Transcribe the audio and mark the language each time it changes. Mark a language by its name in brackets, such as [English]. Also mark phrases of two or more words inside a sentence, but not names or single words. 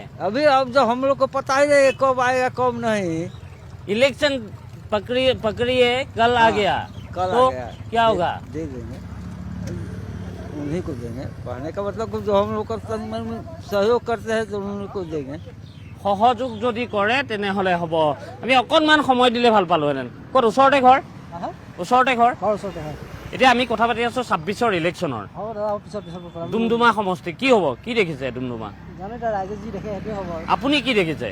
[Hindi] अभी अब जो हम लोग को पता ही नहीं कब आएगा कब नहीं। इलेक्शन पकड़िए कल आ गया तो क्या होगा? दे देंगे, उन्हीं को देंगे। कहने का मतलब जो हम लोग सहयोग करते हैं तो उन्हीं को देंगे। [Assamese] সহযোগ যদি কৰে তেনেহ'লে হ'ব। আমি অকণমান সময় দিলে ভাল পালোহেঁতেন। ক'ত? ওচৰতে ঘৰ? এতিয়া আমি কথা পাতি আছোঁ 26ৰ ইলেকশ্যনৰ। ডুমডুমা সমষ্টি কি হ'ব? কি দেখিছে ডুমডুমা? আপুনি কি দেখিছে?